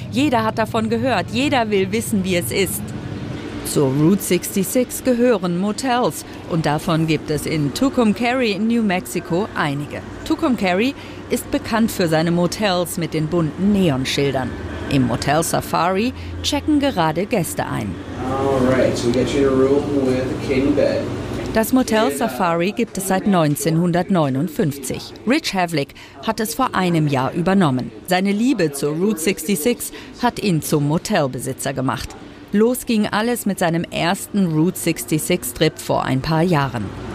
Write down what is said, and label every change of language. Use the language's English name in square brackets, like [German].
[German] Jeder hat davon gehört, jeder will wissen, wie es ist. Zur Route 66 gehören Motels und davon gibt es in Tucumcari in New Mexico einige. Tucumcari ist bekannt für seine Motels mit den bunten Neonschildern. Im Motel Safari checken gerade Gäste ein. [English] Alright, so we get you in a room with a king bed. [German] Das Motel Safari gibt es seit 1959. Rich Havlick hat es vor einem Jahr übernommen. Seine Liebe zur Route 66 hat ihn zum Motelbesitzer gemacht. Los ging alles mit seinem ersten Route 66-Trip vor ein paar Jahren.